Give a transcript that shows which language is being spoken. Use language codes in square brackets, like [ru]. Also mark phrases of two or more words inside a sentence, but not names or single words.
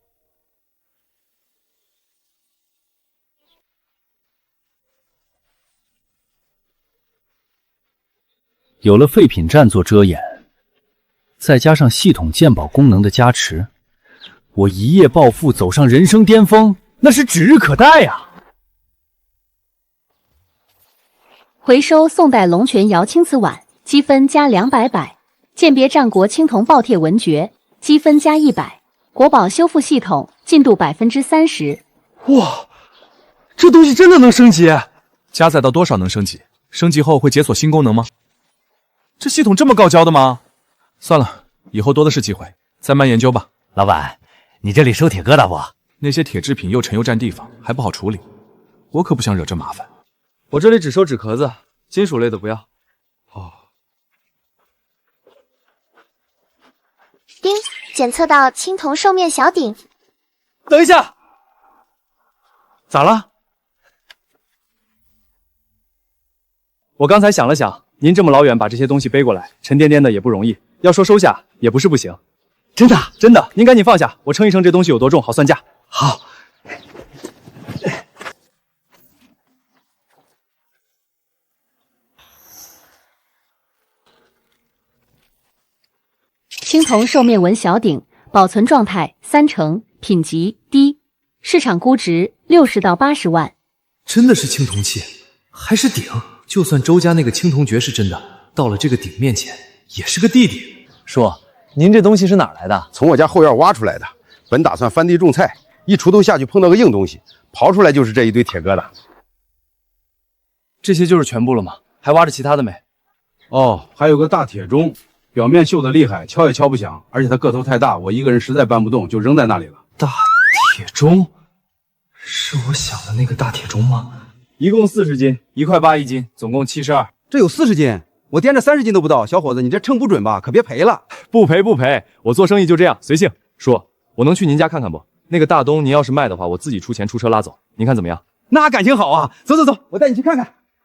[zh] 有了廢品站做遮掩，再加上系統鑑寶功能的加持，我一夜暴富，走上人生巔峰，那是指日可待呀！回收宋代龍泉窯青瓷碗，積分加200百；鑑別戰國青銅爆鐵文爵，積分加100。國寶修復系統進度30%。哇，這東西真的能升級？加載到多少能升級？升級後會解鎖新功能嗎？這系統這麼高教的嗎？算了，以後多的是機會，再慢研究吧。老闆，你這裡收鐵疙瘩不？那些鐵製品又沉又佔地方，還不好處理。我可不想惹這麻煩。我這裡只收紙殼子，金屬類的不要。哦。丁，檢測到青銅獸面小鼎。等一下，咋了？我剛才想了想，您這麼老遠把這些東西背過來，沉甸甸的也不容易，要說收下也不是不行。真的，真的，您趕緊放下，我稱一稱這東西有多重，好算價。好。青銅獸面紋小鼎，保存狀態3成，品級低，市場估值60到80萬。真的是青銅器，還是鼎？就算周家那個青銅爵是真的，到了這個鼎面前，也是個弟弟。叔，您這東西是哪兒來的？從我家後院挖出來的。本打算翻地種菜，一鋤頭下去碰到個硬東西，刨出來就是這一堆鐵疙瘩。這些就是全部了嗎？還挖着其他的沒？哦，還有個大鐵鐘。表面鏽得厲害，敲也敲不響，而且它個頭太大，我一個人實在搬不動，就扔在那裡了。大鐵鐘，是我想的那個大鐵鐘嗎？一共40斤，1塊8一斤，總共72。這有40斤，我掂着30斤都不到。小伙子，你這稱不準吧？可別賠了。不賠不賠，我做生意就這樣，隨性。叔，我能去您家看看不？那個大東，您要是賣的話，我自己出錢出車拉走，您看怎麼樣？那感情好啊！走走走，我帶你去看看。